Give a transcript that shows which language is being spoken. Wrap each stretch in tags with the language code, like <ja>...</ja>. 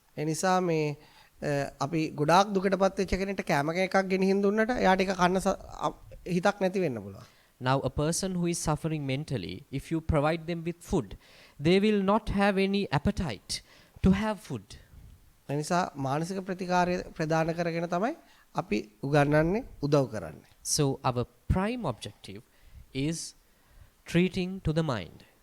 <si>ඒ නිසා මේ අපි ගොඩාක් දුකටපත් වෙච්ච කෙනෙක්ට කැම එකක් ගෙනihin දුන්නට එයාට ඒක කන්න හිතක් නැති වෙන්න පුළුවන්.</si> <en>Now a person who is suffering mentally, if you provide them with food, they will not have any appetite to have food.</en> <si>ඒ නිසා මානසික ප්‍රතිකාරය ප්‍රදාන කරගෙන තමයි අපි උගන්වන්නේ, උදව් කරන්නේ.</si> <en>So our prime objective is treating to the mind.</en>